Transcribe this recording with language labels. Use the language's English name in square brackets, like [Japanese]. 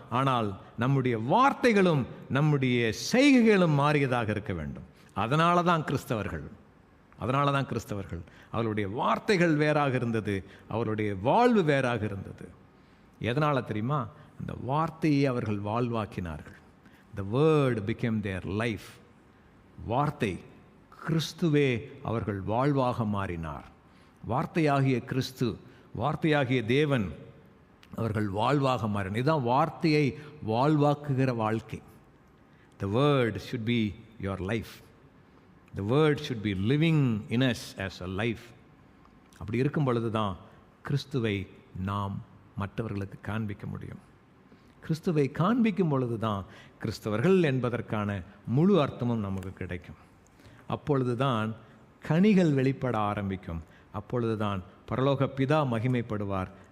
[Tamil] ஆனால் நம்முடைய வார்த்தைகளும் நம்முடைய செய்கைகளும் மாறியதாக இருக்க வேண்டும். அதனால தான் கிறிஸ்தவர்கள் அவர்களுடைய வார்த்தைகள் வேறாக இருந்தது, அவருடைய வாழ்வு வேறாக இருந்தது. எதனால் தெரியுமா? அந்த வார்த்தையை அவர்கள் வாழ்வாக்கினார்கள். [English] The word became their life. [Tamil] வார்த்தை, கிறிஸ்துவே அவர்கள் வாழ்வாக மாறினார். வார்த்தையாகிய கிறிஸ்து, வார்த்தையாகிய தேவன் அவர்கள் வாழ்வாக மாறினார். இதுதான் வார்த்தையை வாழ்வாக்குகிற வாழ்க்கை. [English] The word should be your life. The word should be living in us as a life. [Tamil] அப்படி இருக்கும் பொழுது தான் கிறிஸ்துவை நாம் மற்றவர்களுக்கு காண்பிக்க முடியும். கிறிஸ்துவை காண்பிக்கும் பொழுது தான் கிறிஸ்தவர்கள் என்பதற்கான முழு அர்த்தமும் நமக்கு கிடைக்கும். அப்பொழுது தான் கனிகள் வெளிப்பட ஆரம்பிக்கும். அப்பொழுது தான் பரலோக பிதா மகிமைப்படுவார்.